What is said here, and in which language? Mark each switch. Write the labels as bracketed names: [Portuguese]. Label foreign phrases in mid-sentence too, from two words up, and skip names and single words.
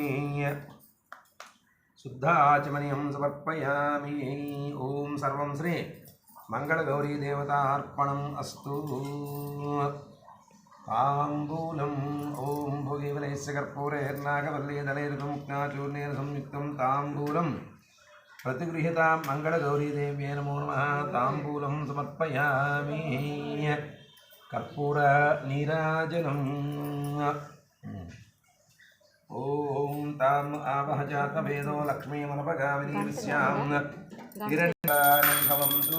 [Sanskrit] शुद्ध आचमनीयं समर्पयामि. ओं सर्वं श्री मंगलगौरीदेवतार्पणं अस्तु. तांबूलं। ओं भोगिवलैस्य कर्पूरैर्नागवल्लीदलैर्मुक्ताचूर्णेन संयुक्तं तांबूलं प्रतिगृह्यतां. मंगलगौरीदेव्यै नमो नमः. तांबूलं समर्पयामि. कर्पूर नीराजनम्. ओं ताम् आवह जातवेदो लक्ष्मीमनपगामिनीस्यां हिरण्यभवन्तु.